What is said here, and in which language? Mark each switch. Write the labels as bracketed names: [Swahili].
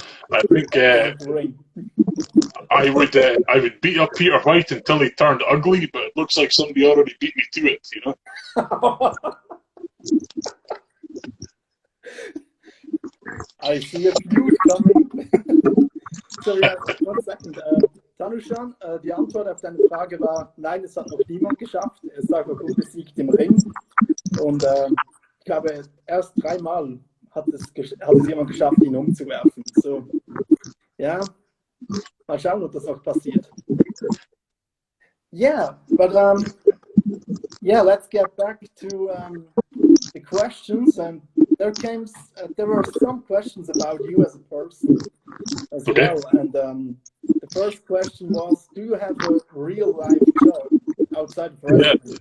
[English] I think I would beat up Peter White until he turned ugly, but it looks like somebody already beat me to it, you know. I see a feud coming. So yeah, 1 second. [German] sorry schon, die Antwort auf deine Frage war, nein, es hat noch niemand geschafft. Er ist einfach unbesiegt im Ring. Und ich glaube, erst 3-mal hat es jemand geschafft, ihn umzuwerfen. So, ja, mal schauen, ob das auch passiert. [English] Yeah, but yeah, let's get back to the questions. And there were some questions about you as a person as well. And the first question was, do you have a real life job outside of wrestling?